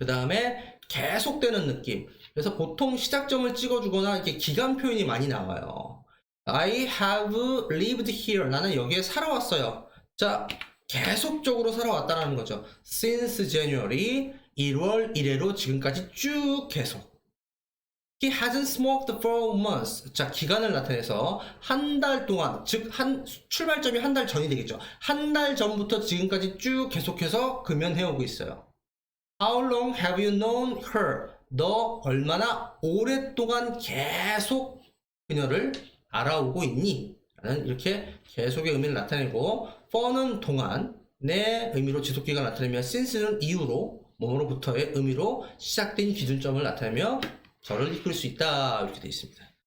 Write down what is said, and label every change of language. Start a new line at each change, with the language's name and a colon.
Korean: 그 다음에 계속되는 느낌. 그래서 보통 시작점을 찍어주거나 이렇게 기간 표현이 많이 나와요.
English: I have lived here.
Korean: 나는 여기에 살아왔어요. 자, 계속적으로 살아왔다는 거죠.
English: Since January,
Korean: 1월 1일로 지금까지 쭉 계속.
English: He hasn't smoked for months.
Korean: 자, 기간을 나타내서 한 달 동안, 즉 출발점이 한 달 전이 되겠죠. 한 달 전부터 지금까지 쭉 계속해서 금연해오고 있어요.
English: How long have you known her?
Korean: 너 얼마나 오랫동안 계속 그녀를 알아오고 있니? 라는 이렇게 계속의 의미를 나타내고 for는 동안의 의미로 지속기간 나타내며 since는 이후로 뭐뭐로부터의 의미로 시작된 기준점을 나타내며 저를 이끌 수 있다. 이렇게 되어 있습니다.